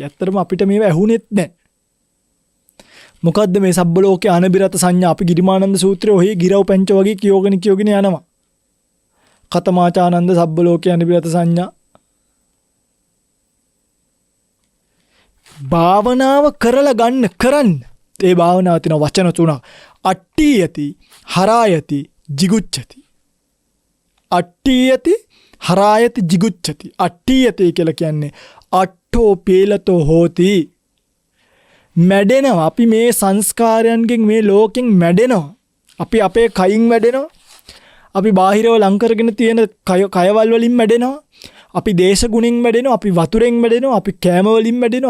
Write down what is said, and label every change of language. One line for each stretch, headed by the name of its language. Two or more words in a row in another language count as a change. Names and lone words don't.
Sinhala: ඇත්තටම අපිට මේවා ඇහුනෙත් නැහැ. මොකද්ද මේ
Pali: සබ්බ ලෝකේ අනබිරත සංඥා?
Sinhala: අපි ගිරිමානන්ද සූත්‍රයේ ඔහි ගිරව් පැංච වගේ කියෝගෙන යනවා.
Pali: කතමාචානන්ද සබ්බ ලෝකේ අනබිරත සංඥා.
Sinhala: භාවනාව කරලා කරන්න. ඒ භාවනාව තියෙන වචන තුනක්.
Pali: අට්ඨියති, හරායති, jigucchati. අට්ඨියති, හරායති, jigucchati. අට්ඨියති
Sinhala: කියලා කියන්නේ
Pali: අට්ඨෝ පීලතෝ හෝති.
Sinhala: මැඩෙනවා. අපි මේ සංස්කාරයන්ගෙන් මේ ලෝකෙන් මැඩෙනවා. අපි අපේ කයින් මැඩෙනවා. අපි බාහිරව ලං කරගෙන තියෙන කයවල් වලින් මැඩෙනවා. අපි දේශ ගුණෙන් මැඩෙනවා. අපි වතුරෙන් මැඩෙනවා. අපි කෑම වලින් මැඩෙනවා.